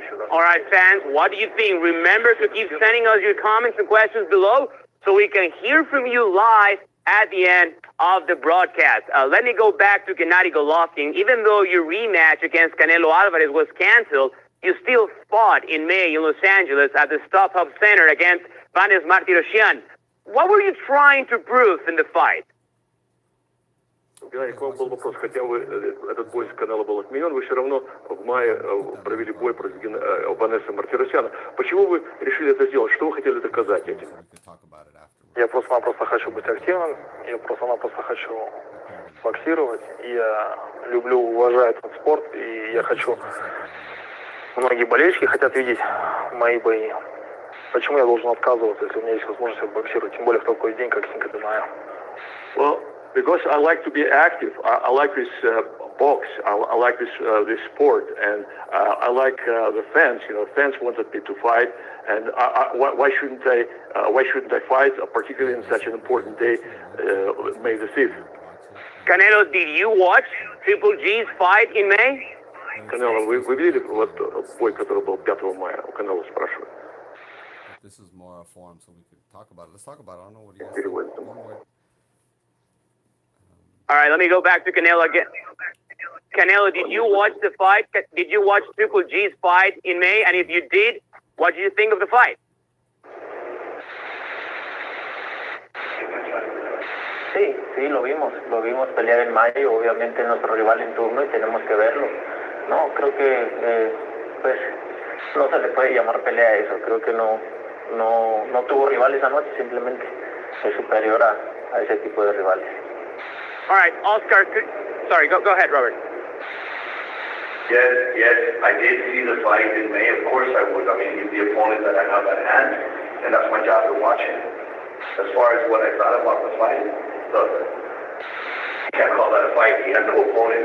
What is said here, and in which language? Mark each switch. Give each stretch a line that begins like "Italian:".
English: All right, fans, what do you think? Remember to keep sending us your comments and questions below so we can hear from you live at the end of the broadcast. Let me go back to Gennady Golovkin. Even though your rematch against Canelo Alvarez was canceled, you still fought in May in Los Angeles at the Stop Hub Center against Vanes Martirosyan. What were you trying to prove in the fight?
Russian: Геннадий, к вам был вопрос. Хотя этот бой с Канело был отменен, вы все равно в мае провели бой против Ванессы Мартиросяна. Почему вы решили это сделать? Что вы хотели доказать этим? Я просто-напросто хочу быть активным, я просто-напросто хочу боксировать. Я люблю, уважаю этот спорт, и я хочу... Многие болельщики хотят видеть мои бои. Почему я должен отказываться, если у меня есть возможность боксировать, тем более в такой день, как Cinco de Mayo?
English: Well, because I like to be active. I like this box. I like this sport, and I like the fans. You know, fans wanted me to fight, and why shouldn't I fight, particularly in such an important day, May the 5th? Canelo, did you watch Triple G's fight in May?
Russian: Canelo, вы видели вот бой, который был 5 мая? У Canelo спрашивают.
English: This is more a forum, so we could talk about it. Let's talk about it. I don't know what you guys think. All right, let me go back to Canelo again. Canelo, did you watch the fight? Did you watch Triple G's fight in May? And if you did, what did you think of the fight?
Spanish: Sí, lo vimos pelear en mayo, obviamente nuestro rival en turno y tenemos que verlo. No, creo que pues no se le puede llamar pelea a eso, creo que no tuvo rivales anoche, simplemente es superior a ese tipo de rivales.
English: All right, Oscar, sorry, go ahead, Robert. Yes, I did see the fight in May. Of course I would. I mean, he's the opponent that I have at hand, and that's my job to watch him. As far as what I thought about the fight, look, you can't call that a fight. He had no opponent.